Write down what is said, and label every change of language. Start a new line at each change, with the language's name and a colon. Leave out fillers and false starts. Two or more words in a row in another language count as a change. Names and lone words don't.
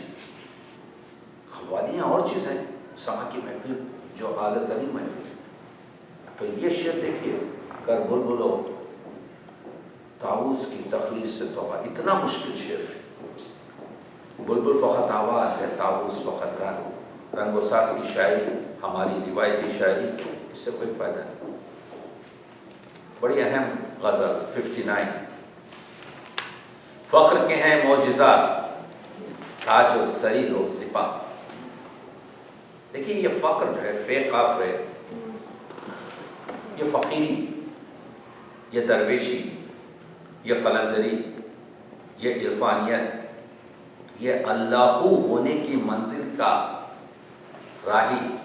Urdu: قوالیاں اور چیز ہیں، سما کی محفل جو اعلیٰ ترین محفل ہے. تو یہ شعر دیکھیے، کر بلبل و طاؤس کی تخلیص سے توبہ، اتنا مشکل شعر ہے. بلبل فقط آواز ہے، طاؤس فقط رنگ، رنگ و ساز کی شاعری ہماری روایتی شاعری، اس سے کوئی فائدہ نہیں. بڑی اہم غزل 59. فخر کے ہیں معجزات تاج و سریر و سپاہ. دیکھیے یہ فخر جو ہے فے قاف ہے، یہ فقیری، یہ درویشی، یہ قلندری، یہ عرفانیت، یہ اللہ ہونے کی منزل کا راہی.